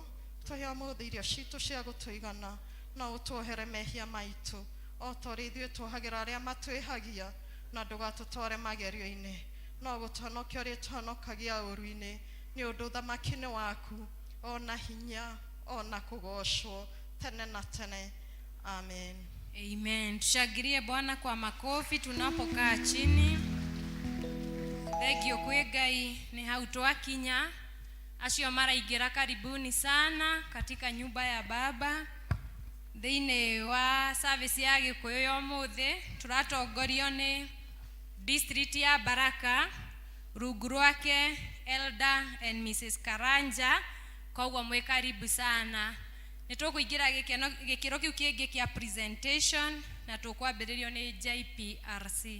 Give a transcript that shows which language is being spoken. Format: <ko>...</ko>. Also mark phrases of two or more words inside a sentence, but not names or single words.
<ki>Tũhe ũmũthĩ irio citũ cia gũtũigana, no ũtuohere mehia maitũ o ta ũrĩa ithuĩ tuohagĩra arĩa matwĩhagia, na ndũgatũtware magerio-inĩ, no gũtũhonokia ũrĩa ũtũhonokagia ũũru-inĩ, nĩ ũndũ ũthamaki-nĩ waku ona hinya ona kũgocwo tene na tene. Amen. Amen.</ki> <sw>Tushangilie Bwana kwa makofi tunapokaa chini.</sw> <ki>Thengio kwĩ Ngai ni hau twakinya. Acio maraingĩra</ki> <sw>karibuni sana katika nyumba ya Baba.</sw> <ki>Thĩinĩ wa service ya Gĩkũyũ ya ũmũthĩ tũratongorio nĩ district ya Baraka, rungu rwake</ki> <en>Elder and Mrs.</en> <ki>Karanja. Koguo mwĩ</ki> <sw>karibu sana.</sw> <ki>Nĩtũkũingĩra gĩkĩro kĩu kĩngĩ kĩa presentation na tũkwambĩrĩrio nĩ JPRC.</ki>